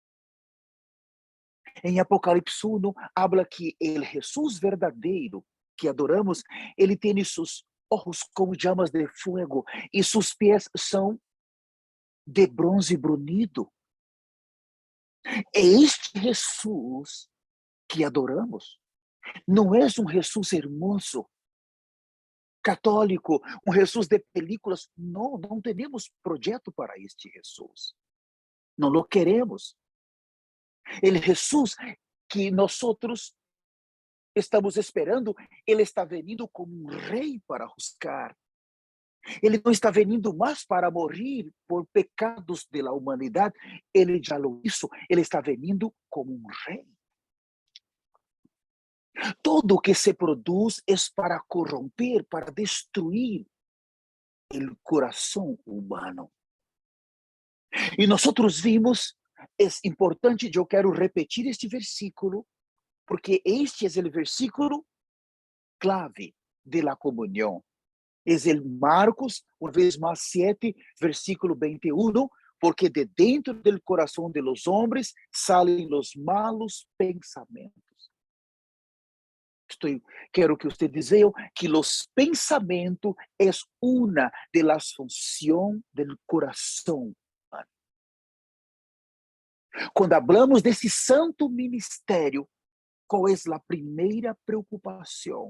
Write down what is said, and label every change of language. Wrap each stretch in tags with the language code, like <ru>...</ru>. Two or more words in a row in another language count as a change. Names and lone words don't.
<pt>Em Apocalipse 1, habla que o Jesus verdadeiro que adoramos, ele tem seus olhos como chamas de fogo e seus pés são de bronze brunido. É este Jesus que adoramos. Não é um Jesus hermoso, católico, um Jesus de películas. Não, não temos projeto para este Jesus.</pt> <es>Não lo queremos.</es> <pt>El Jesus que nós estamos esperando, ele está vindo como um rei para buscar. Ele não está vindo mais para morrer por pecados da humanidade. Ele já</pt> <es>lo hizo.</es> <pt>Ele está vindo como um rei. Todo que se produz é para corromper, para destruir o coração humano. E nós vimos, é importante, eu quero repetir este versículo, porque este é o versículo</pt> <es>clave de la comunión. Es el Marcos, una vez más 7, versículo 21, porque de dentro del corazón de los hombres salen los malos pensamientos.</es> <pt>Quero que você diga que os pensamentos é uma</pt> <es>de las</es> <pt>funções do coração. Quando hablamos desse santo ministério, qual é a primeira preocupação?</pt>